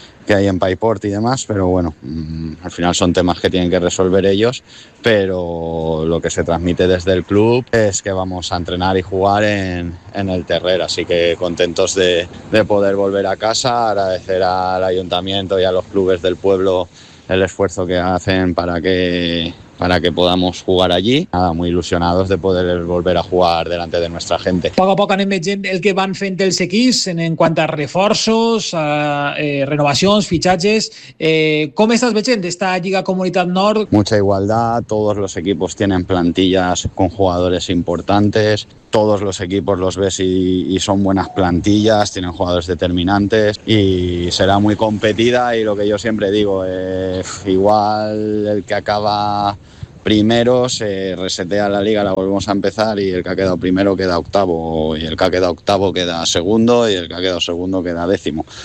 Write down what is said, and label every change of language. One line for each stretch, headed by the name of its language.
Spanish: que hay en Paiport y demás, pero bueno, al final son temas que tienen que resolver ellos, pero lo que se transmite desde el club es que vamos a entrenar y jugar en el Terrer, así que contentos de poder volver a casa, agradecer al ayuntamiento y a los clubes del pueblo el esfuerzo que hacen para que podamos jugar allí. Nada, muy ilusionados de poder volver a jugar delante de nuestra gente.
Catalan: Poc a poc anem veient el que van fent els equips en quant a reforços, a renovacions, fitxatges. ¿Com estàs veient esta Lliga Comunitat Nord?
Spanish: Mucha igualdad, todos los equipos tienen plantillas con jugadores importantes. Todos los equipos los ves y son buenas plantillas, tienen jugadores determinantes y será muy competida. Y lo que yo siempre digo, igual el que acaba primero se resetea la liga, la volvemos a empezar y el que ha quedado primero queda octavo y el que ha quedado octavo queda segundo y el que ha quedado segundo queda décimo.